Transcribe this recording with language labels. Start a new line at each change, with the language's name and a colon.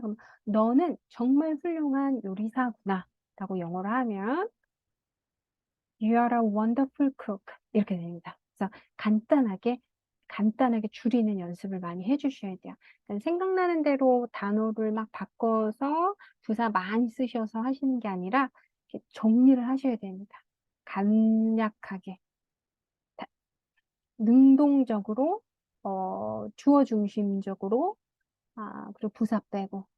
Korean: 그럼 너는 정말 훌륭한 요리사구나. 라고 영어로 하면
English: You are a wonderful cook.
Korean: 이렇게 됩니다. 그래서 간단하게 줄이는 연습을 많이 해주셔야 돼요. 생각나는 대로 단어를 막 바꿔서 부사 많이 쓰셔서 하시는 게 아니라 이렇게 정리를 하셔야 됩니다. 간략하게, 능동적으로, 주어 중심적으로, 그리고 부사 빼고.